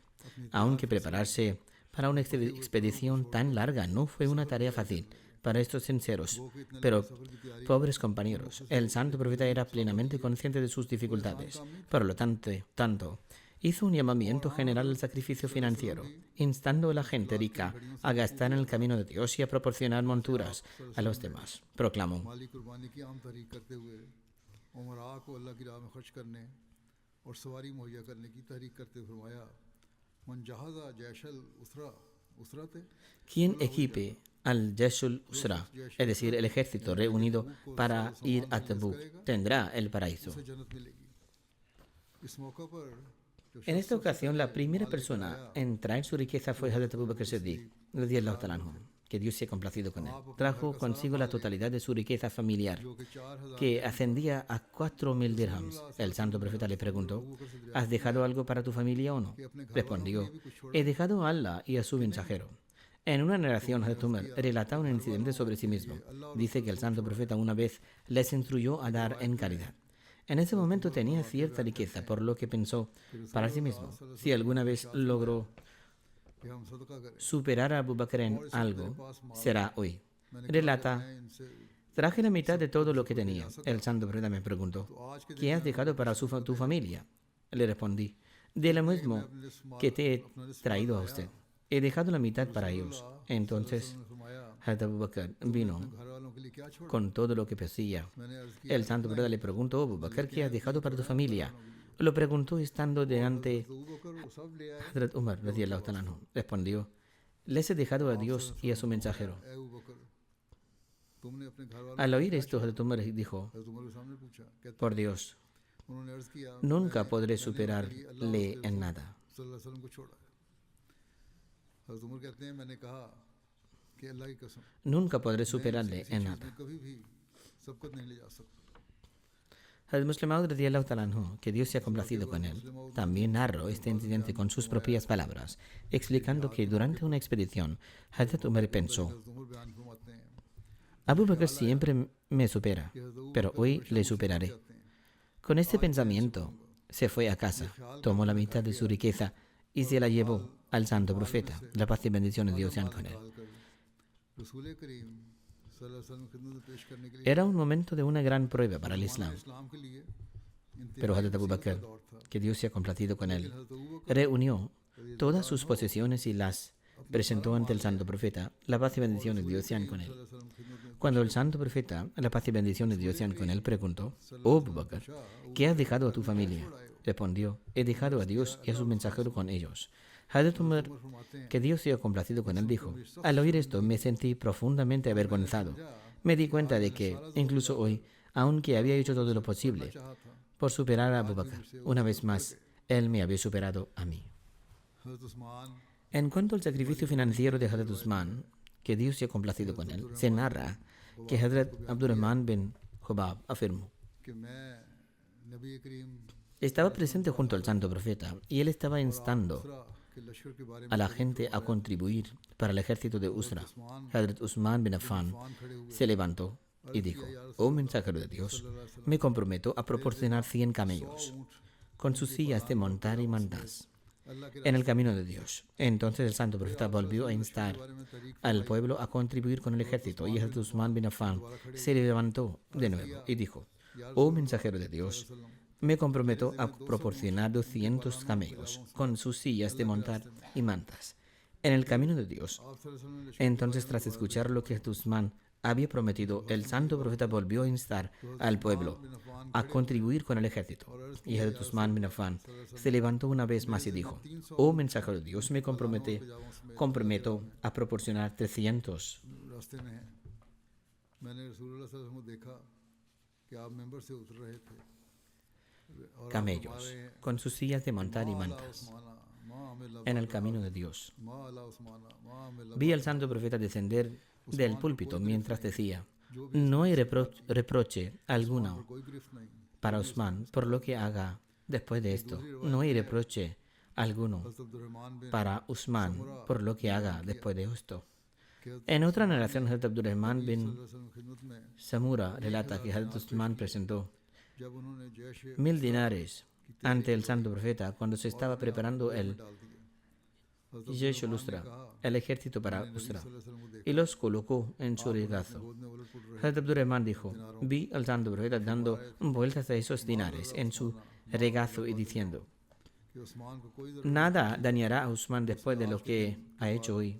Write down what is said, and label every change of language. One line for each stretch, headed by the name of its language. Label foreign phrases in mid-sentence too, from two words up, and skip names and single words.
Spanish: Aunque prepararse para una expedición tan larga no fue una tarea fácil para estos sinceros, pero pobres compañeros. El santo profeta era plenamente consciente de sus dificultades. Por lo tanto, hizo un llamamiento general al sacrificio financiero, instando a la gente rica a gastar en el camino de Dios y a proporcionar monturas a los demás. Proclamó:
Urdu: مالی قربانی کی عام تحریک کرتے ہوئے امراء کو اللہ کی راہ میں خرچ کرنے اور سواری مہیا کرنے کی تحریک کرتے ہوئے فرمایا
Arabic: من جهز جيش العسرة
Spanish: Quien equipe al Jeshul Usra, es decir, el ejército reunido para ir a Tabuk, tendrá el paraíso.
Urdu: اسے جنت ملے گی۔ اس موقع پر جو
Spanish: En esta ocasión, la primera persona en traer su riqueza fue Hazrat Abu Bakr Siddiq,
Arabic: رضي الله تعالى عنه,
Spanish: que Dios se ha complacido con él. Trajo consigo la totalidad de su riqueza familiar,
Urdu: کہ 4000
Spanish: que ascendía a 4.000 dirhams. El santo profeta le preguntó: ¿has dejado algo para tu familia o no? Respondió: he dejado a Allah y a su mensajero. En una narración, Hazrat Umar relata un incidente sobre sí mismo. Dice que el santo profeta una vez les instruyó a dar en caridad. En ese momento tenía cierta riqueza, por lo que pensó para sí mismo: si alguna vez logró
Urdu: کہ ہم صدقہ کریں.
Spanish: superar a Abu Bakr en algo, será hoy. Relata: traje la mitad de todo lo que tenía. El santo profeta me preguntó: ¿qué has dejado para tu familia? Le respondí: de lo mismo que te he traído a usted. He dejado la mitad para ellos. Entonces, Hazrat Abu Bakr vino
Urdu: گھر والوں کے لیے کیا چھوڑا?
Spanish: con todo lo que poseía.
Urdu: میں نے عرض کیا
Spanish: El santo profeta le preguntó: Abu Bakr, ¿qué has dejado para tu familia? Lo preguntó estando delante
Urdu: تو وہ کر وہ سب لے آئے.
Spanish: Hazrat Umar,
Arabic: رضي الله تعالى عنه.
Spanish: Respondió: les he dejado a Dios y a su mensajero.
Urdu: اے ابو بکر تم نے اپنے گھر والوں
Spanish: Al oír esto, Hazrat Umar dijo:
Urdu: حضرت عمر کے سامنے پوچھا کہتے
Spanish: por Dios,
Urdu: انہوں نے عرض کیا
Spanish: nunca podré superarle en nada.
Arabic: صلى الله عليه وسلم
Urdu: کو چھوڑا ہے. حضرت عمر کہتے ہیں میں نے کہا کہ اللہ کی قسم
Spanish: Nunca podré superarle en
Urdu: मैं
Spanish: nada.
Urdu: کبھی بھی سبقت نہیں لے جا سکتا.
Spanish: Hazrat Muslim Maud,
Arabic: رضي الله تعالى عنه,
Spanish: que Dios se ha complacido con él, también narró este incidente con sus propias palabras, explicando que durante una expedición, Hazrat Umar pensó:
Urdu: حضرت عمر بیان فرماتے ہیں
Spanish: Abu Bakr siempre me supera, pero hoy le superaré. Con este pensamiento, se fue a casa, tomó la mitad de su riqueza y se la llevó al santo profeta. La paz y bendiciones de Dios sean con él.
Urdu: رسول کریم
Arabic: صلى الله عليه وسلم
Urdu: کی خدمت میں پیش کرنے کے لیے
Spanish: Era un momento de una gran prueba para el Islam,
Urdu: اسلام کے لیے
Spanish: pero Hazrat Abu Bakr, que Dios se ha complacido con él, reunió todas sus posesiones y las presentó ante el santo profeta. La paz y bendiciones de Dios sean con él. Cuando el santo profeta, la paz y bendiciones de Dios sean con él, preguntó: oh Abu Bakr, ¿qué has dejado a tu familia? Respondió: he dejado a Dios y a su mensajero con ellos. Hazrat Umar, que Dios se ha complacido con él, dijo: al oír esto me sentí profundamente avergonzado. Me di cuenta de que, incluso hoy, aunque había hecho todo lo posible por superar a Abu Bakr, una vez más, él me había superado a mí.
Urdu: हज़रत उस्मान
Spanish: En cuanto al sacrificio financiero de Hazrat Usman, que Dios se ha complacido con él, se narra que Hazrat Abdurrahman bin Khubab afirmó:
Urdu: کہ میں نبی کریم
Spanish: estaba presente junto al santo profeta y él estaba instando
Urdu: عسرہ کے لشکر کے بارے میں
Spanish: a la gente a contribuir para el ejército de Usra. Hazrat Usman bin Affan se levantó y dijo: oh mensajero de Dios, me comprometo a proporcionar 100 camellos con sus sillas de montar y mantas
Urdu: اللہ کے
Spanish: en el camino de Dios. Entonces el santo profeta volvió a instar
Urdu: بارے میں طریق
Spanish: al pueblo a contribuir con el ejército, y Hazrat Usman bin Affan se levantó de nuevo y dijo: oh mensajero de Dios, me comprometo a proporcionar 200 camellos con sus sillas de montar y mantas en el camino de Dios.
Urdu: आप
Arabic: صلى الله عليه وسلم
Urdu: ने
Spanish: Entonces, tras escuchar lo que Hazrat Usman había prometido, el santo profeta volvió a instar al pueblo a contribuir con el ejército. Y Hazrat Usman bin Affan se levantó una vez más y dijo: oh mensajero de Dios, me comprometo a proporcionar 300
Urdu: راستے میں ہیں میں نے رسول اللہ
Arabic: صلى الله عليه وسلم
Urdu: کو دیکھا کہ آپ منبر سے اتر رہے تھے اور
Spanish: camellos con sus sillas de montar y mantas
Arabic: عثمان ما عمل
Spanish: en el camino de Dios.
Arabic: ما على عثمان ما عمل
Spanish: Vi al santo profeta descender del púlpito mientras decía: no hay reproche alguno
Urdu: کوئی گرفت نہیں
Spanish: para Usman por lo que haga después de esto. No hay reproche alguno
Urdu: حضرت عبدالرحمن بن
Spanish: para Usman por lo que haga después de esto. En otra narración, Hazrat Abdurrahman bin
Arabic: صلى الله عليه وسلم
Urdu: کی خدمت میں
Spanish: Samura relata que Hazrat Usman presentó
Urdu: جب انہوں نے جیش
Spanish: 1000 dinares ante el santo profeta cuando se estaba preparando el Jaish al-Usra, el ejército para Usra, y los colocó en su regazo. Hazrat Abdurrahman dijo, vi al santo profeta dando vueltas a esos dinares en su regazo y diciendo, nada dañará a Usman después de lo que ha hecho hoy.